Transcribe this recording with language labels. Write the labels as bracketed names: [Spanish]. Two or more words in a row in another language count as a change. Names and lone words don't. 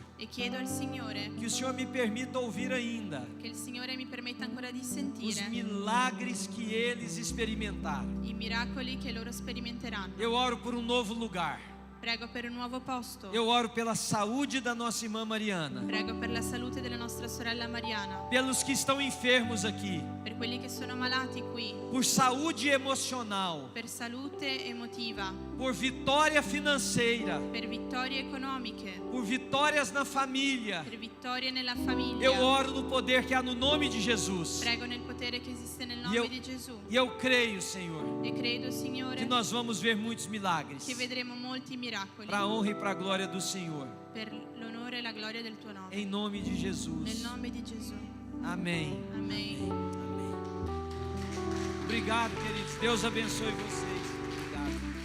[Italian] e chiedo al Signore [Portuguese] que o Senhor me permita ouvir ainda [Italian] che il Signore mi permetta ancora di [Portuguese] os [Italian] sentire [Portuguese] milagres que eles experimentaram. [Italian] i miracoli che loro sperimenteranno. [Portuguese] Eu oro por um novo lugar. [Italian] Prego per un nuovo posto. [Portuguese] Eu oro pela saúde da nossa irmã Mariana, [Italian] Prego per la salute della nostra sorella Mariana, [Portuguese] pelos que estão enfermos aqui, [Italian] per quelli che sono malati qui, [Portuguese] por saúde emocional, [Italian] per salute emotiva, [Portuguese] por vitória financeira, [Italian] per vittorie economiche, [Portuguese] por vitórias na família. [Italian] per vittorie nella famiglia. [Portuguese] Eu oro no poder que há no nome de Jesus. [Italian] Prego nel potere che esiste nel [Portuguese] E eu, [Italian] nome di Gesù. [Portuguese] e eu creio, Senhor, [Italian] E credo, Signore, [Portuguese] que nós vamos ver muitos milagres [Italian] che vedremo molti miracoli [Portuguese] para a honra e para a glória do Senhor. [Italian] per l'onore e la gloria del tuo nome. [Portuguese] Em nome de [Italian] Nel [Portuguese] Jesus. [Italian] nome di Gesù. [Portuguese] Amém. [Italian] Amen. [Portuguese] Amém. Obrigado, queridos. Deus abençoe vocês. Obrigado.